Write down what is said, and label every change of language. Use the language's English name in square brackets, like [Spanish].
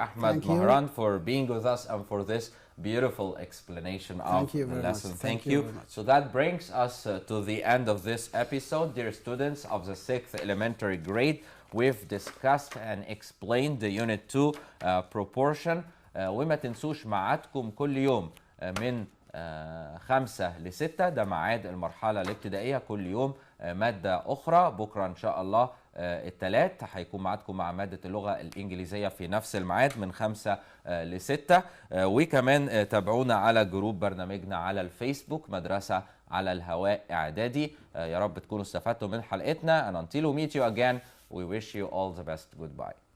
[English] Ahmed Mahran, for being with us and for this beautiful explanation of the lesson. Thank you. So that brings us to the end of this episode. Dear students of the 6th elementary grade, we've discussed and explained the Unit 2 proportion. [Arabic] وما تنسوش ميعادكم كل يوم من 5 ل 6، ده ميعاد المرحلة الابتدائية. كل يوم مادة أخرى. بكرة إن شاء الله الثلاث هيكون معادكم مع مادة اللغة الإنجليزية في نفس الميعاد من 5 ل 6. وكمان تابعونا على جروب برنامجنا على الفيسبوك مدرسة على الهواء إعدادي. يا رب تكونوا استفدتوا من حلقتنا. [English] And until we meet you again, we wish you all the best. Goodbye.